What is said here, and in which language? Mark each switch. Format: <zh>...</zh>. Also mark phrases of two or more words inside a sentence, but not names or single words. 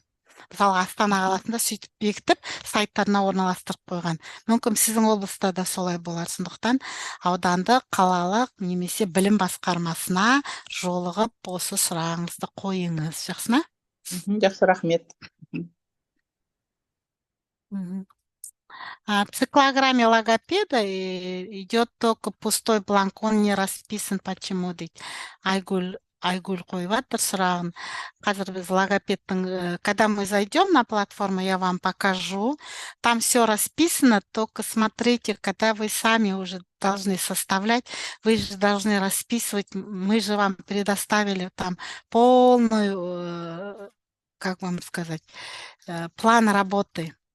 <kk>Мысалға Астана қаласында сөйтіп бекітіп сайттарына орналастырып қойған. Мүмкін сіздің облыста да солай болар. Сондықтан аудандық, қалалық немесе білім басқармасына жолығып осы сұрағыңызды қойыңыз. Жақсы ма? Жақсы, рахмет.</kk> <ru>В циклограмме логопеда идет только пустой бланк, он не расписан, почему дейді.</ru> <kk>Айгүл қойып жатыр сұрағын. Қазір біз логопедтің,</kk> <ru>когда мы зайдем на платформу, я вам покажу. Там все расписано, только смотрите, когда вы сами уже должны составлять, вы же должны расписывать. Мы же вам предоставили там полную, как вам сказать, план работы.</ru>